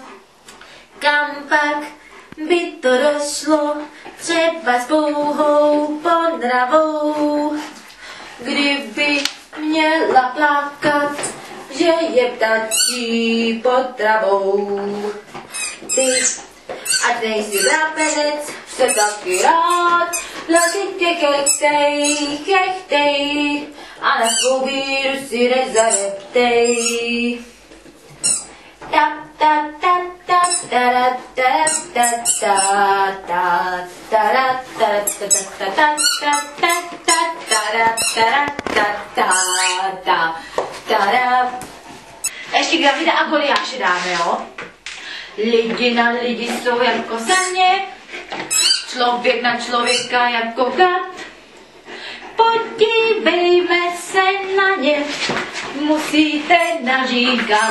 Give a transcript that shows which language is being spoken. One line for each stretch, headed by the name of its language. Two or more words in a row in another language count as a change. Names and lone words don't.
Czech: Kam pak by to došlo, třeba s pouhou podravou, kdyby měla plakat, že je ptačí potravou. Ty, ať nejsi vrapenec, jsem taky rád, hlasitě chechtej, chechtej, a na svou víru si nezareptej. Ta ta ta ta ta ta ta ta ta ta ta ta ta. Ještě Gavida a Goliáše dáme, jo? Lidi na lidi jsou jako země, člověk na člověka jako kat. Podívejme se na ně, musíte naříkat.